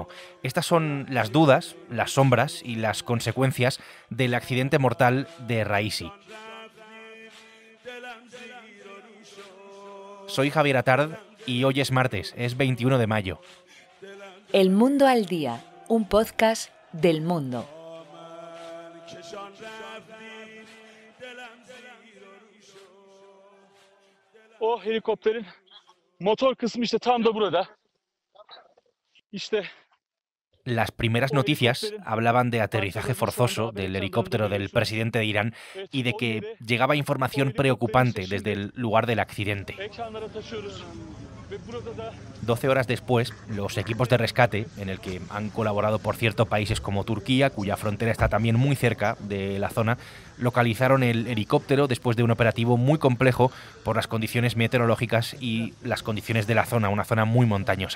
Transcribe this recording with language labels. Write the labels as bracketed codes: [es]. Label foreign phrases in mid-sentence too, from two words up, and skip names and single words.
[es] Estas son las dudas, las sombras y las consecuencias del accidente mortal de Raisi. Soy Javier Atard y hoy es martes, es 21 de mayo. El Mundo al Día, un podcast del Mundo. [tr] O helikopterin motor kısmı işte tam da burada. [es] Las primeras noticias hablaban de aterrizaje forzoso del helicóptero del presidente de Irán y de que llegaba información preocupante desde el lugar del accidente. 12 horas después, los equipos de rescate, en el que han colaborado, por cierto, países como Turquía, cuya frontera está también muy cerca de la zona, localizaron el helicóptero después de un operativo muy complejo por las condiciones meteorológicas y las condiciones de la zona, una zona muy montañosa.